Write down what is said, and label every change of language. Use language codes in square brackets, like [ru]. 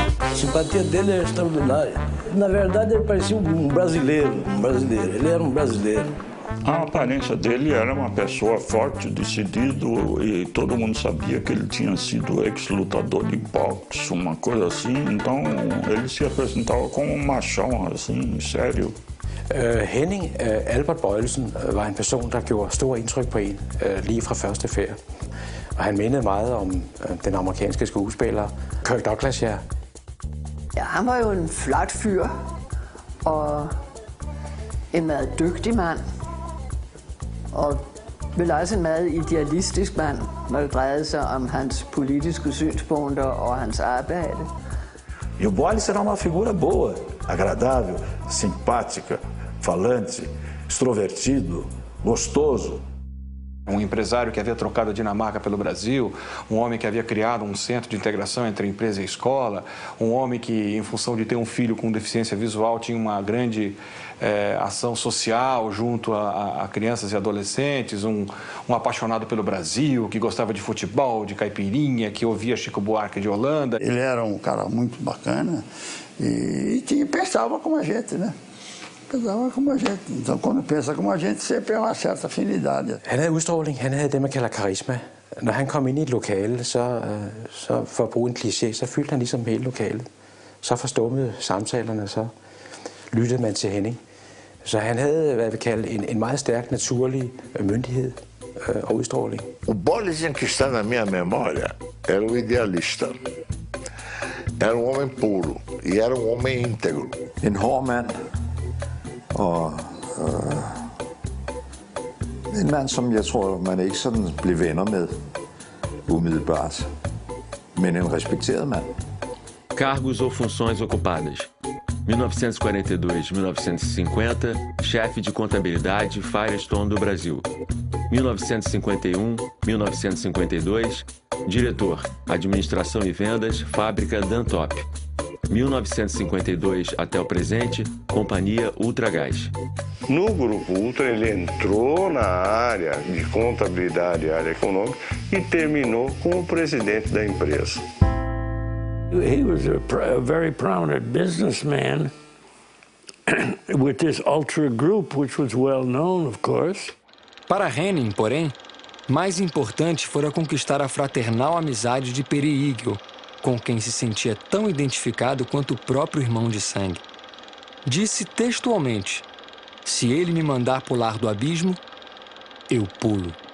[pt] A simpatia dele era extraordinária. Na verdade, ele parecia um brasileiro. Ele era um brasileiro. A aparência dele era uma pessoa forte, decidido, e todo mundo sabia que ele tinha sido ex-lutador de boxe, uma coisa assim. Então, ele se apresentava como um machão, assim, sério. [da] Henning Albert Boylussen var en person, der gjorde stor indtryk på en lige fra første færd. Og han mindede meget om den amerikanske skuespiller Kirk Douglas her. Ja, han var jo en flot fyr og en meget dygtig mand. Og vel også en meget idealistisk mand, når det drejede sig om hans politiske synspunkter og hans arbejde. [pt] E o Boles era uma figura boa, agradável, simpática, falante, extrovertido, gostoso. Empresário que havia trocado a Dinamarca pelo Brasil, homem que havia criado centro de integração entre empresa e escola, homem que, em função de ter filho com deficiência visual, tinha uma grande ação social junto a crianças e adolescentes, apaixonado pelo Brasil, que gostava de futebol, de caipirinha, que ouvia Chico Buarque de Holanda. Ele era cara muito bacana e pensava como a gente, né? Pensava como a gente. Então, quando pensa como a gente, sempre har en certa afinidade. [da] Han havde udstråling, han havde det, man kalder karisma. Når han kom ind i et lokale, så for at bruge en kliché, så fyldte han ligesom hele lokalet. Så forstummede samtalerne, så lyttede man til Henning. Så han havde, hvad vi kalder, en meget stærk naturlig myndighed og udstråling. [pt] O Bollesen que está na minha memória era o idealista. Era homem puro e era homem íntegro. [da] En hård mand og en mand, som jeg tror, man ikke sådan blev venner med umiddelbart, men en respekteret mand. [pt] Cargos ou funções ocupadas. 1942-1950, chefe de contabilidade Firestone do Brasil. 1951-1952, diretor, administração e vendas, fábrica Dantop. 1952 até o presente, companhia Ultragás. No Grupo Ultra, ele entrou na área de contabilidade e área econômica e terminou como presidente da empresa. [en] He was a very prominent businessman with this Ultra Group, which was well known, of course. [pt] Para Henning, porém, mais importante fora conquistar a fraternal amizade de Peri Igel, com quem se sentia tão identificado quanto o próprio irmão de sangue. Disse textualmente: se ele me mandar pular do abismo, eu pulo.